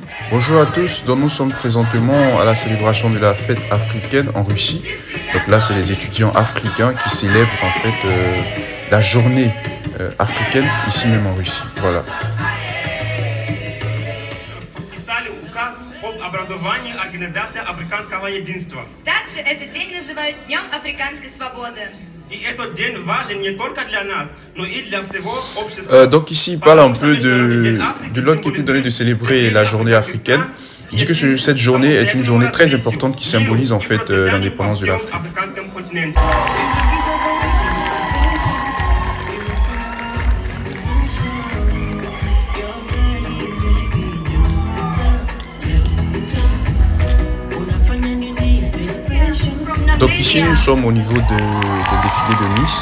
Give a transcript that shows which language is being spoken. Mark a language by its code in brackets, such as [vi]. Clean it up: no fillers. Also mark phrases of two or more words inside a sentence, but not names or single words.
[fr] Bonjour à tous, donc nous sommes présentement à la célébration de la fête africaine en Russie. Donc là, c'est les étudiants africains qui célèbrent en fait la journée africaine ici même en Russie. Voilà. [ru] Также этот день называют Днем африканской свободы. [fr] Donc ici, il parle un peu de l'ordre qui était donné de célébrer la journée africaine. Il dit que cette journée est une journée très importante qui symbolise en fait l'indépendance de l'Afrique. Donc ici, nous sommes au niveau de défilé de Miss.